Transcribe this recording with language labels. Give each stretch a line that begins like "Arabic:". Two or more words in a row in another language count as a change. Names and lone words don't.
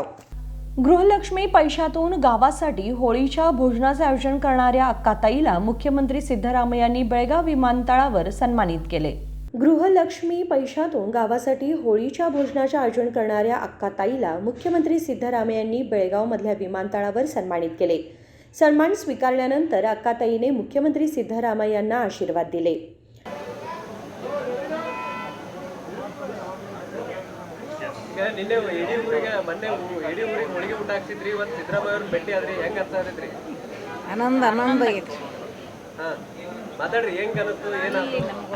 Marathi: गृहलक्ष्मी पैशातून गावासाठी होळीच्या भोजनाचे आयोजन करणाऱ्या अक्काताईला मुख्यमंत्री सिद्धरामय्यांनी बेळगाव विमानतळावर सन्मानित केले. गृहलक्ष्मी पैशातून गावासाठी होळीच्या भोजनाचे आयोजन करणाऱ्या अक्काताईला मुख्यमंत्री सिद्धरामय्यांनी बेळगावमधल्या विमानतळावर सन्मानित केले. सन्मान स्वीकारल्यानंतर अक्काताईने मुख्यमंत्री सिद्धरामय्यांना आशीर्वाद दिले.
Kannada: ನಿನ್ನೆ ಇಡೀ ಊರಿಗೆ ಮೊನ್ನೆ ಇಡೀ ಊರಿಗೆ ಹೋಳಿಗೆ ಊಟ ಹಾಕ್ಸಿದ್ರಿ. ಇವತ್ತು ಸಿದ್ದರಾಮಯ್ಯ ಅವ್ರನ್ನ ಭೇಟಿ ಆದ್ರಿ, ಹೆಂಗೆ ಅನ್ಸಾರೈತ್ರಿ? ಆನಂದ ಆಗೈತ್ರಿ. ಹಾಂ ಮಾತಾಡ್ರಿ, ಹೆಂಗೆ ಅನ್ನಿಸ್ತು, ಏನಾಯ್ತು?